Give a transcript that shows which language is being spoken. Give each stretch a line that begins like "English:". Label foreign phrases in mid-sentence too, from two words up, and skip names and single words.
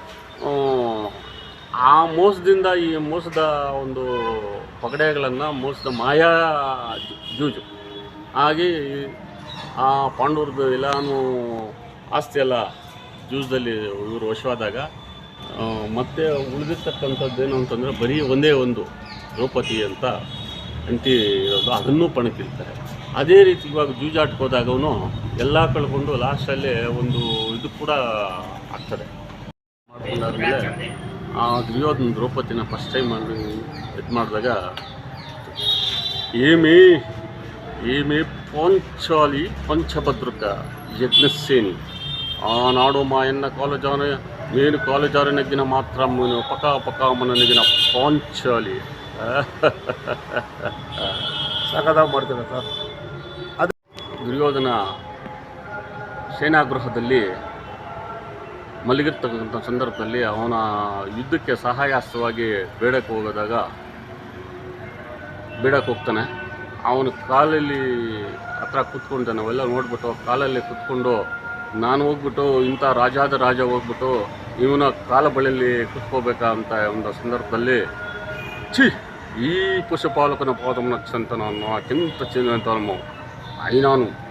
Kannada: ಆ ಮೋಸದಿಂದ ಈ ಮೋಸದ ಒಂದು ಪಗಡೆಗಳನ್ನು, ಮೋಸದ ಮಾಯಾ ಜೂಜು ಹಾಗೆ ಆ ಪಾಂಡವ್ರದ್ದು ಎಲ್ಲಾನು ಆಸ್ತಿ ಎಲ್ಲ ಜೂಜದಲ್ಲಿ ಇವರು ವಶವಾದಾಗ ಮತ್ತೆ ಉಳಿದಿರ್ತಕ್ಕಂಥದ್ದೇನು ಅಂತಂದರೆ ಬರೀ ಒಂದೇ ಒಂದು ದ್ರೌಪದಿ ಅಂತ ಅಂಟಿ ಇರೋದು, ಅದನ್ನೂ ಪಣಕ್ಕಿರ್ತಾರೆ. ಅದೇ ರೀತಿ ಇವಾಗ ಜೂಜಾಟಕ್ಕೆ ಹೋದಾಗವನು ಎಲ್ಲ ಕಳ್ಕೊಂಡು ಲಾಸ್ಟಲ್ಲೇ ಒಂದು ಇದು ಕೂಡ ಆಗ್ತದೆ. ಮಾಡ್ಕೊಂಡಾದ್ಮೇಲೆ ಆ ದುರ್ಯೋಧನ ದ್ರೌಪದಿನ
English: first time
Kannada: ಇದು ಮಾಡಿದಾಗ
Telugu: ఏమే పాంచాలి పంచభద్రుక యజ్ఞసేని ఆనాడు మా అన్న కాలుజారు నేను కాలుజారు నెగ్గిన మాత్రం పకామన నెగ్గిన పాంచాలి
Kannada: ಸಖತ್ತಾಗಿ ಮಾಡ್ತಾರೆ ಸರ್. ದುರ್ಯೋಧನ ಸೇನಾಗೃಹದಲ್ಲಿ ಮಲಗಿರ್ತಕ್ಕಂಥ ಸಂದರ್ಭದಲ್ಲಿ ಅವನ ಯುದ್ಧಕ್ಕೆ ಸಹಾಯಾಸ್ತ್ರವಾಗಿ ಬೇಡಕ್ಕೆ ಹೋಗ್ತಾನೆ. ಅವನ ಕಾಲಲ್ಲಿ ಹತ್ರ ಕೂತ್ಕೊಂಡು ನಾವೆಲ್ಲ ನೋಡ್ಬಿಟ್ಟು ಕಾಲಲ್ಲಿ ಕೂತ್ಕೊಂಡು ನಾನು ಹೋಗ್ಬಿಟ್ಟು ಇಂಥ ರಾಜಾದ ರಾಜ ಹೋಗ್ಬಿಟ್ಟು ಇವನ ಕಾಲ ಬಳಿಯಲ್ಲಿ ಕೂತ್ಕೋಬೇಕಾ ಅಂತ ಒಂದು ಸಂದರ್ಭದಲ್ಲಿ ಈ ಪಶುಪಾಲಕನ ಪಾದವನ್ನು ಚಂತ ನಾನು ಅತ್ಯಂತ ಚಿಂತ ನಾನು